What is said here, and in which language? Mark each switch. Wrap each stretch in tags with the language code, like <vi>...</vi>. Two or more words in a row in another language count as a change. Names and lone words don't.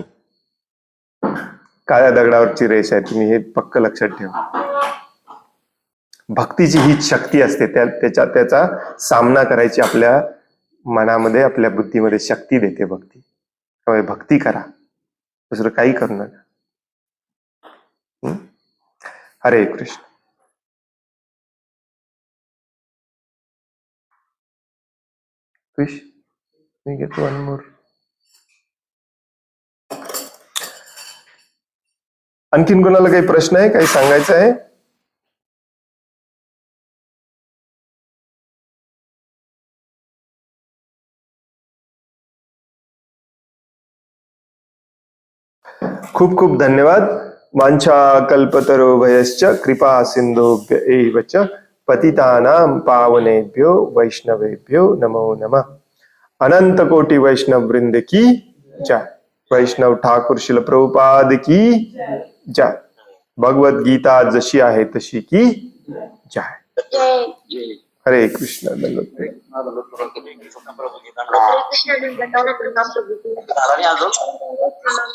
<mr>काळ्या दगडावरची रेष आहे, तुम्ही हे पक्क लक्षात ठेवा. भक्तीची ही शक्ती असते, त्याचा सामना करायची आपल्या मनामध्ये, आपल्या बुद्धीमध्ये शक्ती देते भक्ती. त्यामुळे भक्ती करा, दुसरं काही करू नका. हरे कृष्ण. मी घेतो</mr> <en>one more.</en> <mr>आणखीन कोणाला काही प्रश्न आहे, काही सांगायचं आहे? खूप खूप धन्यवाद.</mr> <sa>वांछा कल्पतरुभयश्च कृपा सिंधुभ्य एव च पतितानां पावनेभ्यो वैष्णवेभ्यो नमो नमः.</sa> <hi>अनंत कोटि वैष्णव वृंद की जय. वैष्णव ठाकुर शिल प्रभुपाद की जय.</hi> <mr>भगवत गीता जशी आहे तशी की जय. हरे कृष्ण. कृष्ण</mr>